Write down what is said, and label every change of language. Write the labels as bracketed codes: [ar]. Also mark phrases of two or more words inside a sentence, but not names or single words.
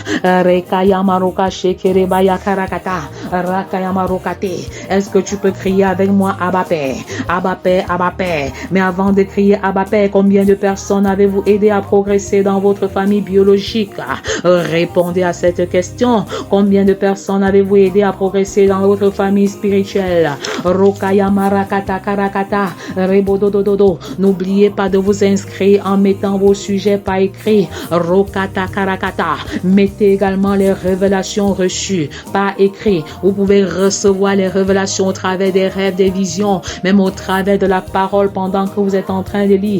[fr] Est-ce que tu peux crier avec moi Abba Père? Abba Père, Abba Père. Mais avant de crier Abba Père, combien de personnes avez-vous aidé à progresser dans votre famille biologique? Répondez à cette question. Combien de personnes avez-vous aidé à progresser dans votre famille spirituelle? Rokayamarakata karakata. Rebododododo. N'oubliez pas de vous inscrire en mettant vos sujets par écrit. Rokata karakata. Mettez également les révélations reçues par écrit. Vous pouvez recevoir les révélations au travers des rêves, des visions, même au travers de la parole pendant que vous êtes en train de lire.